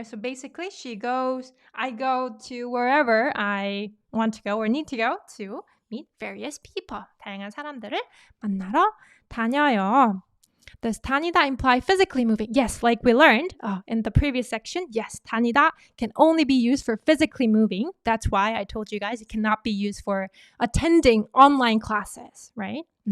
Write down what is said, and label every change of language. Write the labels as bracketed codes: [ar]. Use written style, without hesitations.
[en] So basically I go to wherever I want to go or need to go to meet various people. [ko] 다양한 사람들을 만나러 다녀요. [en] Does 다니다 imply physically moving? Yes, like we learned in the previous section. Yes, 다니다 can only be used for physically moving. That's why I told you guys it cannot be used for attending online classes, right?